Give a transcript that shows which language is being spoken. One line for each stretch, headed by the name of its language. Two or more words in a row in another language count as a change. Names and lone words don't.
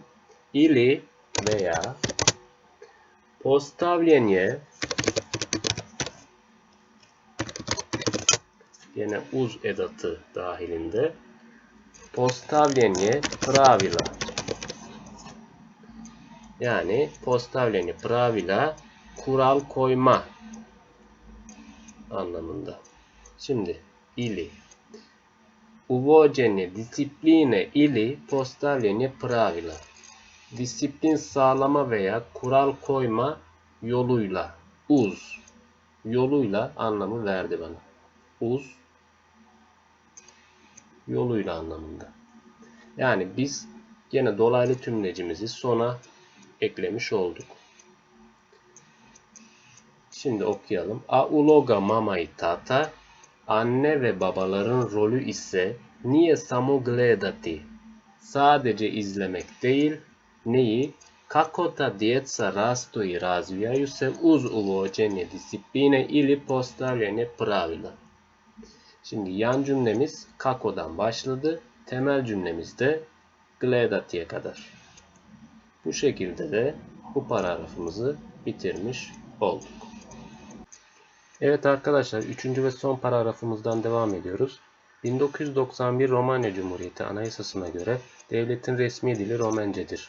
Croatian: İli veya postavljenje yine uz
Turkish: edatı dahilinde
Croatian: postavljenje pravila.
Turkish: Yani
Croatian: postavljenje pravila,
Turkish: kural koyma anlamında. Şimdi ili.
Croatian: Uvođenje disipline ili postavljenje pravila.
Turkish: Disiplin sağlama veya kural koyma yoluyla.
Croatian: Uz.
Turkish: Yoluyla anlamı verdi bana. Uz. Yoluyla anlamında. Yani biz gene dolaylı tümlecimizi sona eklemiş olduk. Şimdi okuyalım.
Croatian: A uloga mama i tata,
Turkish: anne ve babaların rolü ise
Croatian: nije samo gledati,
Turkish: sadece izlemek değil, neyi?
Croatian: Kako ta djeca rastu i razvijaju se uz uvođenje disipline ili postavljanje pravila.
Turkish: Şimdi yan cümlemiz kako'dan başladı. Temel cümlemiz de gledati'ye kadar. Bu şekilde de bu paragrafımızı bitirmiş olduk. Evet arkadaşlar, 3. ve son paragrafımızdan devam ediyoruz. 1991 Romanya Cumhuriyeti Anayasası'na göre devletin resmi dili Romencedir.